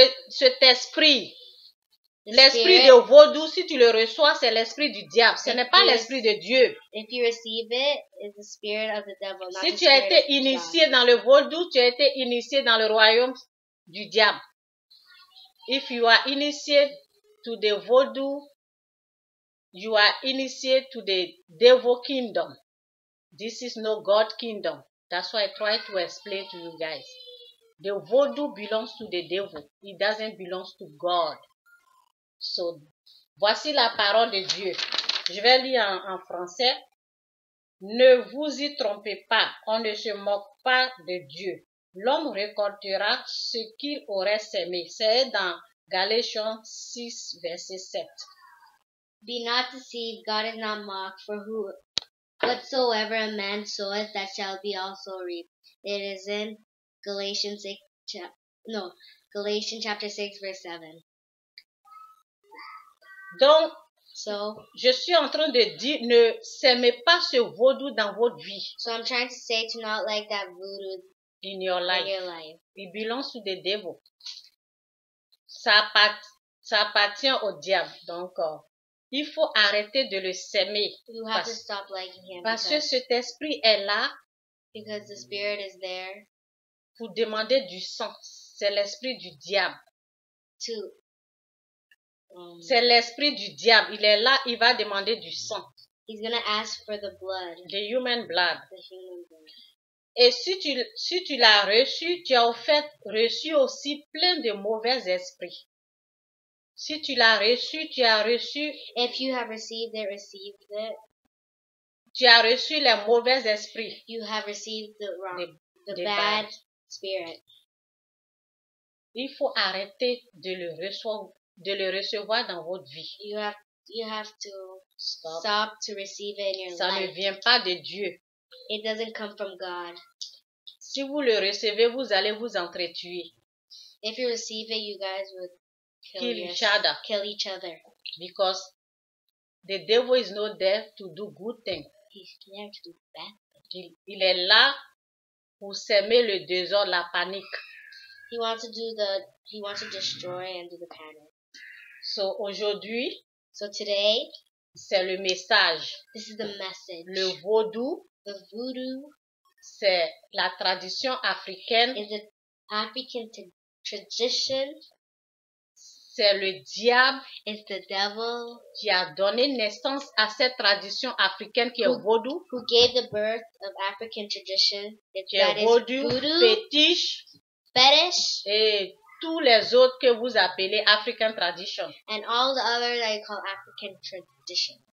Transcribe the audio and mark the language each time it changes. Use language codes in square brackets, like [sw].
[fr] Cet esprit, l'esprit de vaudou, si tu le reçois, c'est l'esprit du diable. Ce n'est pas l'esprit de Dieu. [en] If you receive it, it's the spirit of the devil, not [fr] si tu as été initié dans le vaudou, tu as été initié dans le royaume du diable. [en] If you are initiated to the vaudou, you are initiated to the devil kingdom. This is no God kingdom. That's why I try to explain to you guys. The voodoo belongs to the devil. It doesn't belong to God. [fr] So, voici la parole de Dieu. Je vais lire en français. Ne vous y trompez pas. On ne se moque pas de Dieu. L'homme récoltera ce qu'il aurait semé. C'est dans Galatians 6, verset 7. [en] Be not deceived, God is not mocked, for whatsoever a man soweth, that shall be also reaped. It is in Galatians chapter 6, verse 7. [fr] Donc, [en] So [fr] Je suis en train de dire, ne s'aimez pas ce vaudou dans votre vie, [en] I'm trying to say to not like that voodoo in your in life. your life. It belongs to the devil. [fr] Ça appartient au diable. Donc, il faut arrêter de le s'aimer. [en] You have to stop liking him [fr] Parce que cet esprit est là [en] because the spirit is there [fr] pour demander du sang. C'est l'esprit du diable. [en] to [fr] C'est l'esprit du diable. Il est là, il va demander du sang. [en] he's gonna ask for the blood, The human blood. the human blood. [fr] Et si tu l'as reçu, tu as au fait reçu aussi plein de mauvais esprits. Si tu l'as reçu, tu as reçu, [en] If you have received it, [fr] tu as reçu les mauvais esprits. [en] you have received the wrong, the [fr] des [en] bad bad. spirit. [fr] Il faut arrêter de le recevoir dans votre vie. [en] You have to Stop. stop to receive it in your [fr] Ça ne [en] life. [fr] vient pas de Dieu. [en] It doesn't come from God. [fr] Si vous le recevez, vous allez vous entretuer. [en] If you receive it, you guys would Kill each other. Because the devil is not there to do good things. He's there to do bad. [fr] Il est là pour semer le désordre, la panique. [en] He wants to destroy and do the panic. [fr] So aujourd'hui, [en] So today, [fr] c'est le message. [en] this is the message. [fr] Le vaudou, [en] The voodoo [fr] c'est la tradition africaine. [en] is an African tradition. [fr] C'est le diable [en] It's the devil [fr] qui a donné naissance à cette tradition africaine qui est vaudou. [en] who gave the birth of African tradition. [fr] Qui est vaudou, fétiche, [en] fetish, [fr] et tous les autres que vous appelez [en] African tradition. and all the other that you call African tradition.